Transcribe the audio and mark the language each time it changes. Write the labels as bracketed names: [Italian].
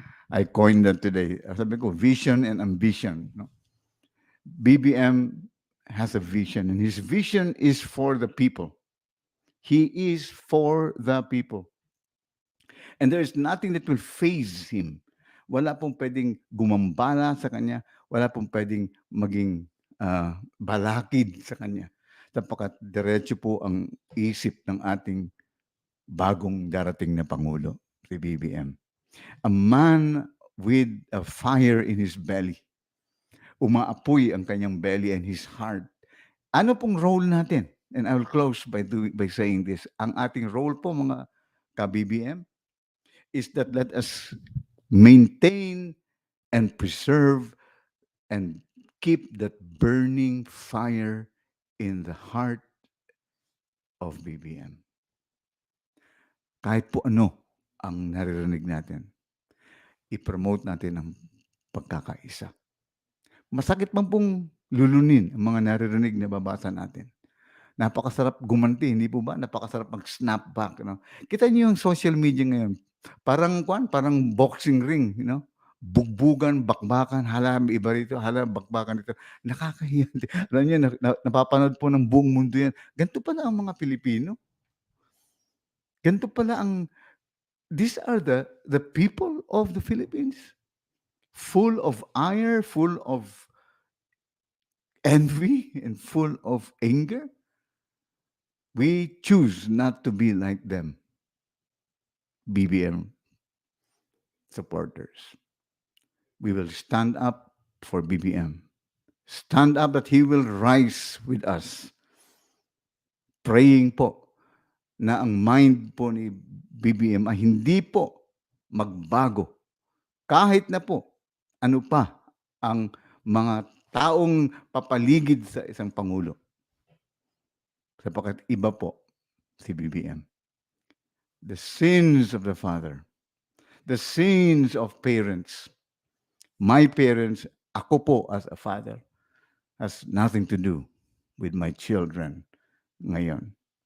[English] I coined that today. Sabi ko, vision and ambition. No? BBM has a vision, and his vision is for the people. He is for the people. And there is nothing that will faze him. [Filipino] Wala pong pwedeng gumambala sa kanya. Wala pong pwedeng maging balakid sa kanya. Sapagkat diretso po ang isip ng ating bagong darating na Pangulo, si BBM. [English] A man with a fire in his belly. [Filipino] Umaapoy ang kanyang belly [English] and his heart. [Filipino] Ano pong role natin? [English] And I will close by saying this. [Filipino] Ang ating role po, mga ka-BBM, [English] is that let us maintain and preserve and keep that burning fire in the heart of BBM. [Filipino] Kahit po ano ang naririnig natin, i-promote natin ang pagkakaisa. Masakit man pong lulunin ang mga naririnig na babasa natin. Napakasarap gumanti, hindi po ba? Napakasarap mag-snap back. No? Kita niyo yung social media ngayon. [English] Parang boxing ring, you know? [Filipino] Bugbugan, bakbakan, hala iba rito, hala bakbakan dito. Nakakahiya. Alam niyo, napapanood po ng buong mundo yan. Ganito pala ang mga Pilipino. Ganito pala [English] these are the people of the Philippines. Full of ire, full of envy, and full of anger. We choose not to be like them, BBM supporters. We will stand up for BBM. Stand up that he will rise with us. [Filipino] Praying po na ang mind po ni BBM ay hindi po magbago. Kahit na po ano pa ang mga taong papaligid sa isang Pangulo. Sapagkat iba po si BBM. [English] The sins of the father, the sins of parents, my parents, [Filipino] ako po [English] as a father, has nothing to do with my children ngayon.